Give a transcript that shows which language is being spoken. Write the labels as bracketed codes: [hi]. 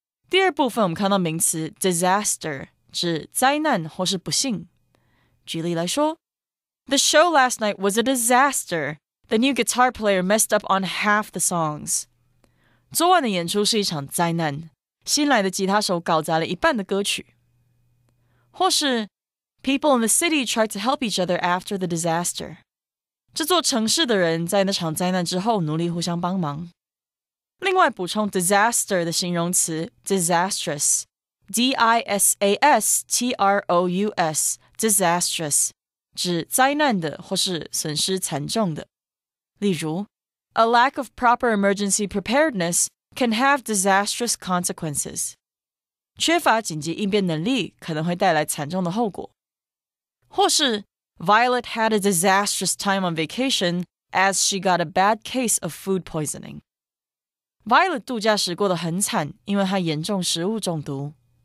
[zh] 第二部分我们看到名词 disaster 指灾难或是不幸。举例来说 [en] The show last night was a disaster. The new guitar player messed up on half the songs. [zh] 昨晚的演出是一场灾难，新来的吉他手搞砸了一半的歌曲。或是 [en] People in the city tried to help each other after the disaster. [zh] 这座城市的人在那场灾难之后努力互相帮忙。另外补充 disaster 的形容词 disastrous, D-I-S-A-S-T-R-O-U-S, disastrous, 指灾难的或是损失惨重的。例如 [en] A lack of proper emergency preparedness can have disastrous consequences. [zh] 缺乏紧急应变能力可能会带来惨重的后果。或是 [en] Violet had a disastrous time on vacation as she got a bad case of food poisoning. [zh] Violet 度假时过得很惨，因为她严重食物中毒。